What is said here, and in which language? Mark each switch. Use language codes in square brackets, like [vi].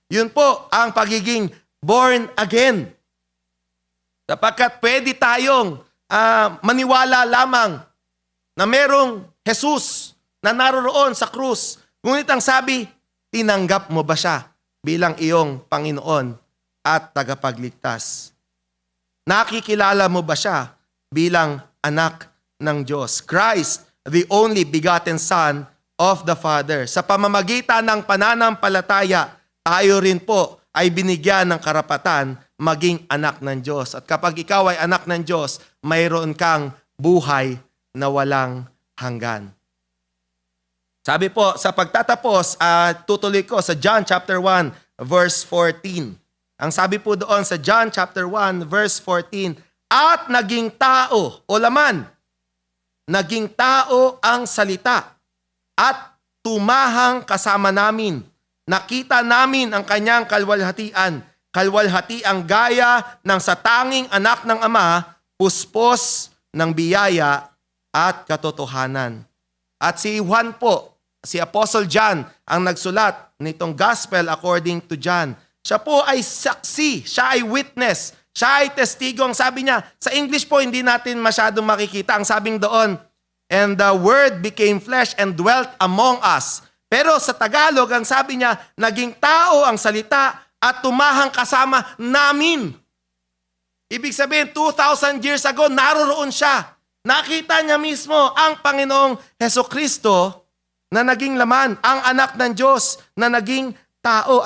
[tl] Yun po ang pagiging born again. Sapagkat pwede tayong maniwala lamang na merong Jesus na naroroon sa krus. Ngunit ang sabi, tinanggap mo ba siya bilang iyong Panginoon at tagapagligtas? Nakikilala mo ba siya bilang anak ng Diyos? [en] Christ, the only begotten Son of the Father. [tl] Sa pamamagitan ng pananampalataya, tayo rin po ay binigyan ng karapatan maging anak ng Diyos. At kapag ikaw ay anak ng Diyos, mayroon kang buhay na walang hanggan. Sabi po, sa pagtatapos, tutuloy ko sa John chapter 1, verse 14. Ang sabi po doon sa John chapter 1, verse 14, at naging tao, o laman, naging tao ang salita, at tumahang kasama namin. Nakita namin ang kanyang kalwalhatian, kalwalhatiang gaya ng satanging anak ng Ama, puspos ng biyaya at katotohanan. At si Juan po, si Apostle John, ang nagsulat nitong Gospel according to John. Siya po ay saksi, siya ay witness, siya ay testigo. Ang sabi niya, sa English po hindi natin masyadong makikita. Ang sabing doon, [en] and the Word became flesh and dwelt among us. [tl] Pero sa Tagalog, ang sabi niya, naging tao ang salita at tumahang kasama namin. Ibig sabihin, 2,000 years ago, naroroon siya. Nakita niya mismo ang Panginoong Hesukristo na naging laman, ang anak ng Diyos na naging tao.